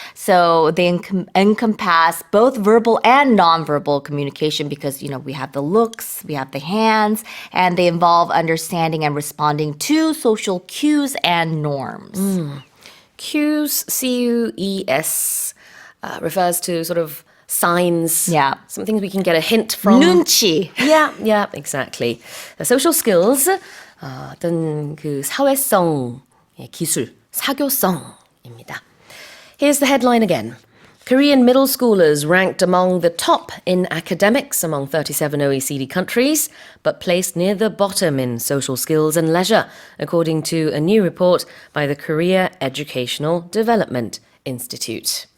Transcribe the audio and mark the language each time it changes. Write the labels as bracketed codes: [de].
[en] So they encompass both verbal and nonverbal communication because, we have the looks, we have the hands, and they involve understanding and responding to social cues and norms. Cues, C-U-E-S, refers to sort of signs. Yeah. Some things we can get a hint from. [ko] 눈치. [en] Yeah, exactly. The social skills, [ko] 어떤 그 사회성 기술, 사교성입니다. [en] Here's the headline again. Korean middle schoolers ranked among the top in academics among 37 OECD countries, but placed near the bottom in social skills and leisure, according to a new report by the Korea Educational Development Institute.